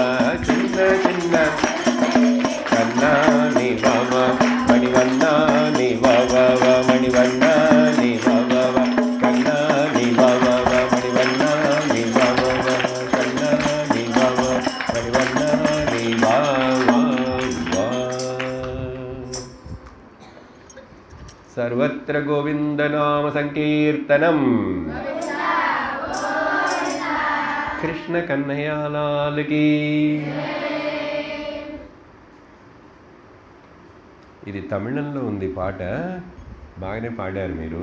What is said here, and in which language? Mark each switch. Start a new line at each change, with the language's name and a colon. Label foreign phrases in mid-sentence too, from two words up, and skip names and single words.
Tamil: சின்ன சின்ன கண்ணா நீ வா வா மணிவண்ணா நீ வா வா வா மணிவண்ணா நீ வா வா வா கண்ணா நீ வா வா வா மணிவண்ணா நீ வா வா வா கண்ணா நீ வா வா மணிவண்ணா நீ வா வா வா
Telugu: సర్వత్ర గోవిందనామ సంకీర్తనం కృష్ణ కన్నయ్యలాల్కి. ఇది తమిళంలో ఉంది పాట, బాగానే పాడారు మీరు.